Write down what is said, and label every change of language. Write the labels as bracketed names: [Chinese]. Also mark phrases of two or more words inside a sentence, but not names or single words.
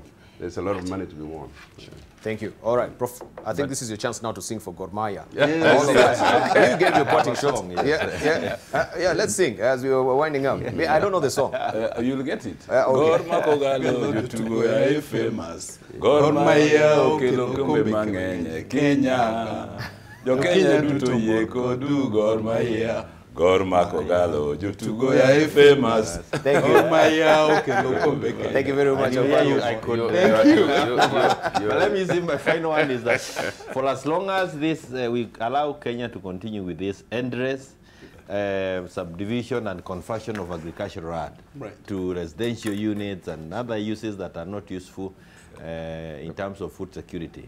[English] There's a lot of money to be won. Thank you. All right, Prof. I think this is your chance now to sing for Gor Mahia. Yes. You get your parting shot. Yeah, let's sing as we were winding up. I don't know the song. You'll get it. Okay. Famous. [Luo (Kenya and Tanzania)] Gor Mahia okelo kombe mang'eny Kenya. Jo Kenya duto yie kodu Gor Mahia. Gor Makogalo, Jotugo ya famous. [English] Thank you. Thank you very much. Let me see, my final one is that for as long as this, we allow Kenya to continue with this endless subdivision and conversion of agricultural land to residential units and other uses that are not useful in terms of food security.